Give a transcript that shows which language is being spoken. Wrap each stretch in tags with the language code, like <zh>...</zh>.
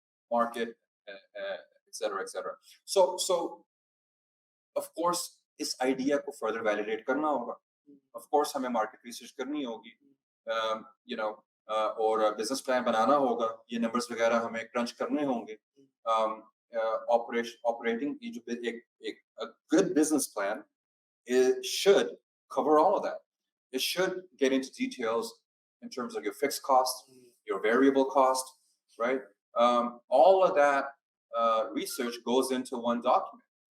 <en>market, etc., etc. So of course,</en> <hi>इस idea को further validate करना होगा. Of course, हमें market research करनी होगी. You know, और business plan बनाना होगा. ये numbers वगैरह हमें crunch करने होंगे.</hi> <en>Operating a good business plan, it should cover all of that. It should get into details in terms of your fixed cost, your variable cost, right? All of that research goes into one document.</en>